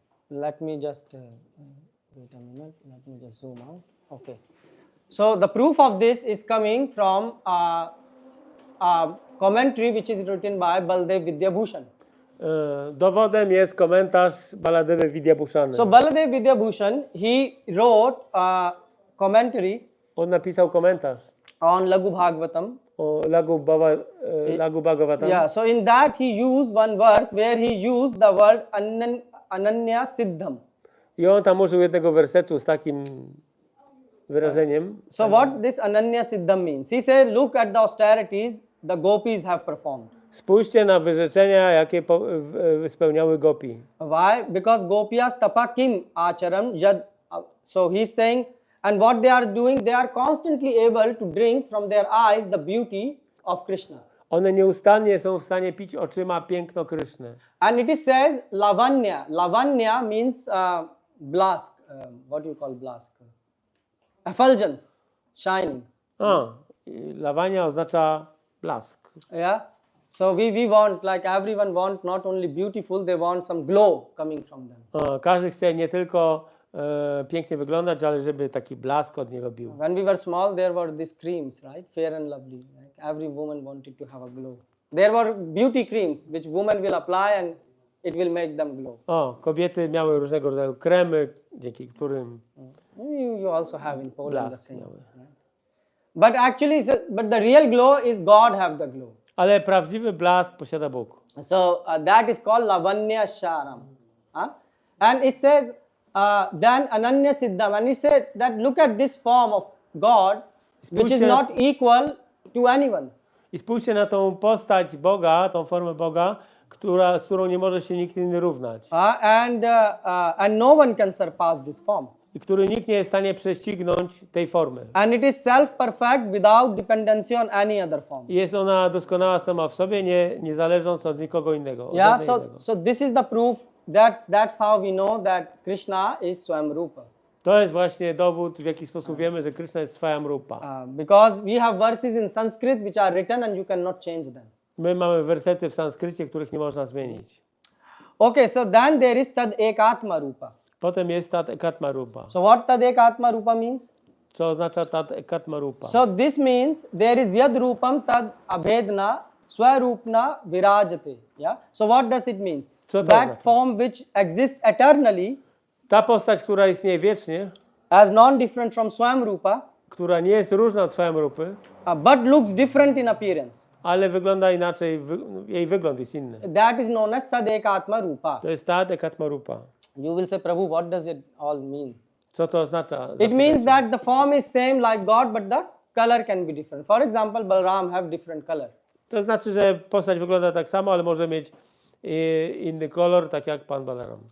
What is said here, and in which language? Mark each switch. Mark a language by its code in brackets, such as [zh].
[en] Let me just wait a minute. Let me just zoom out. Okay. So the proof of this is coming from a commentary which is written by Baldev Vidyabhushan. [pl] Dowodem jest komentarz Baladewy Vidyabhushana. [en] So Baladev Vidyabhushan, he wrote a commentary. [pl] On napisał komentarz [en] On Laghu Bhagavatam. [pl] o Laghu Bhagavatam. [en] Yeah, so in that he used one verse where he used the word Ananya Siddham. [pl] I on tam użył jednego wersetu z takim wyrażeniem. [en] So what this Ananya Siddham means? He said, look at the austerities the gopis have performed. [pl] Spójrzcie na wyrzeczenia, jakie spełniały gopi. [en] Why? Because [sa] gopiyas tapa kim acharam jad. [en] So he's saying, and what they are doing, they are constantly able to drink from their eyes the beauty of Krishna. [pl] One nieustannie są w stanie pić oczyma piękno Kryszny. [en] And it is says lavanya. Lavanya means blask. What do you call blask? Effulgence, shining. [pl] Lawania oznacza blask. [en] Yeah. So we want, like everyone want, not only beautiful, they want some glow coming from them. [pl] Każdy chce nie tylko pięknie wyglądać, ale żeby taki blask od niego bił. [en] When we were small, there were these creams, right? Fair and lovely. Like every woman wanted to have a glow. There were beauty creams which women will apply and it will make them glow. [pl] Kobiety miały różnego rodzaju kremy, dzięki którym [en] You also have in Poland the [pl] blask [en] same. [pl] miały. [en] Right? But actually, but the real glow is God have the glow. [pl] Ale prawdziwy blask posiada Bóg. [en] So that is called lavanya sharam. And it says, then ananya siddham. And it said that look at this form of God, which is not equal to anyone. [pl] I spójrzcie na tą postać Boga, tą formę Boga, z którą nie może się nikt inny równać. [en] And no one can surpass this form. [pl] I który nikt nie jest w stanie prześcignąć tej formy. [en] And it is self-perfect without dependency on any other form. [pl] I jest ona doskonała sama w sobie, nie zależąc od nikogo innego. [en] Yeah, so this is the proof that's how we know that Krishna is Swamrupa. [pl] To jest właśnie dowód, w jaki sposób wiemy, że Krishna jest Swayamrupa. [en] Because we have verses in Sanskrit which are written and you cannot change them. [pl] My mamy wersety w sanskrycie, których nie można zmienić. [en] Okay, so then there is Tad Ekatma Rupa. [pl] Potem jest Tat Ekatma Rupa. [en] So what Tad Ekatma Rupa means? [pl] Co oznacza Tat Ekatma Rupa? [en] So this means there is [sa] Yad Rupam Tad Abhedna Swarupna Virajate. [en] Yeah. So what does it mean? [pl] Co to [en] That [pl] oznacza? [en] form which exists eternally, [pl] Ta postać, która istnieje wiecznie, [en] as non-different from Swamrupa, [pl] która nie jest różna od Swayamrupy, [en] but looks different in appearance. [pl] ale wygląda inaczej, jej wygląd jest inny. [en] That is known as Tad Ekatma Rupa. [pl] To jest Tat Ekatma Rupa. [en] You will say, Prabhu, what does it all mean? [pl] Co to oznacza? [en] It means that the form is same like God, but the color can be different. For example, Balaram have different color. [pl] To znaczy, że postać wygląda tak samo, ale może mieć inny kolor, tak jak Pan Balaram.